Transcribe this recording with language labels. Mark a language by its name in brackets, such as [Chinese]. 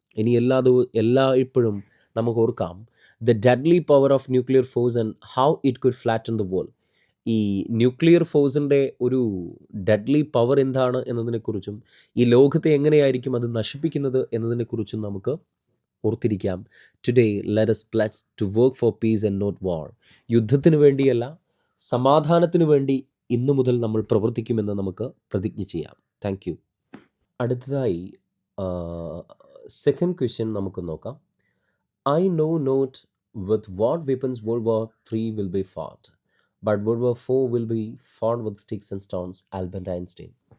[Malayalam] ഇനി ഇപ്പോഴും നമുക്ക് ഓർക്കാം [English] The deadly power of nuclear force and how it could flatten the world. [Malayalam] ഈ ന്യൂക്ലിയർ ഫോഴ്സിൻ്റെ ഒരു ഡെഡ്ലി പവർ എന്താണ് എന്നതിനെക്കുറിച്ചും ഈ ലോകത്തെ എങ്ങനെയായിരിക്കും അത് നശിപ്പിക്കുന്നത് എന്നതിനെക്കുറിച്ചും നമുക്ക് ഓർത്തിരിക്കാം. [English] Today let us pledge to work for peace and not war. [Malayalam] യുദ്ധത്തിന് വേണ്ടിയല്ല സമാധാനത്തിനു വേണ്ടി ഇന്നു മുതൽ നമ്മൾ പ്രവർത്തിക്കുമെന്ന് നമുക്ക് പ്രതിജ്ഞ ചെയ്യാം. Thank you. അടുത്തതായി സെക്കൻഡ് ക്വസ്റ്റ്യൻ നമുക്ക് നോക്കാം. [English] I know not with what weapons world war 3 will be fought, but world war 4 will be fought with sticks and stones. Albert Einstein.